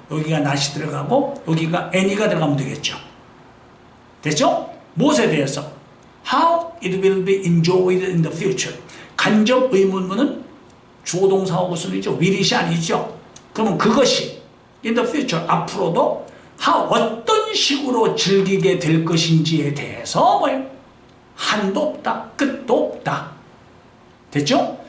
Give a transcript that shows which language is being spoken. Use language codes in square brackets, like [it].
[ko] 여기가 not이 들어가고 여기가 any가 들어가면 되겠죠. 됐죠? 무엇에 대해서? [en] How it will be enjoyed in the future. [ko] 간접 의문문은 주어동사하고 쓰이죠. will이 아니죠. 그러면 그것이 [en] in the future [ko] 앞으로도 how 어떤 식으로 즐기게 될 것인지에 대해서 뭐예요? 한도 없다. 끝도 없다. 됐죠?